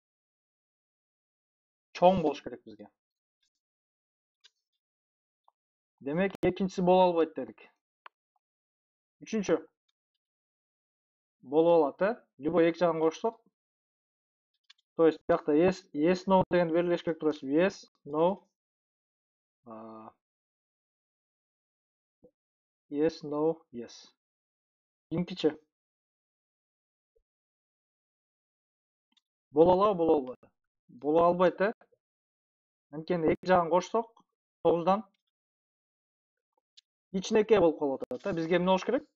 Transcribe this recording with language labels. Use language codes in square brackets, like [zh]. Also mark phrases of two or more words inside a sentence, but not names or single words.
[ky] Чоң болуш керек бизге. Демек, экинчиси боло албайт дедик. Үчүнчү. Боло алат, Любой эки жагын кошсок, [ru] то есть [ky] бuyakta [en] yes, no [ky] дегенди белгилеш керек турасыз. [en] Yes, no. Yes, no, yes. [ky] Кийинкичи. Боло алабы, боло албайбы? Боло албайт, Анткени эки жагын кошсок, 9дан кичинекей болуп калып атат, Бизге эмне болуш керек?